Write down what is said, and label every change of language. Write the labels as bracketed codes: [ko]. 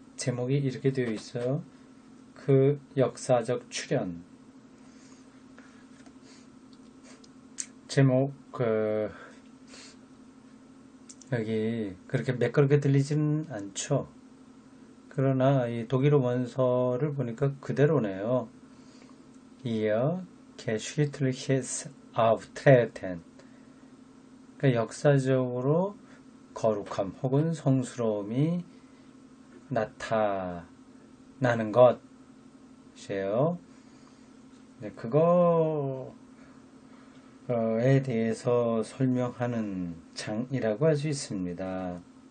[ko] 제목이 이렇게 되어 있어요. 그 역사적 출현. 제목, 여기 그렇게 매끄럽게 들리지는 않죠. 그러나 이 독일어 원서를 보니까 그대로네요. [de] Ihr geschichtliches Auftreten. [ko] 그러니까 역사적으로 거룩함 혹은 성스러움이 나타나는 것이에요. 네, 그거에 대해서 설명하는 장이라고 할 수 있습니다.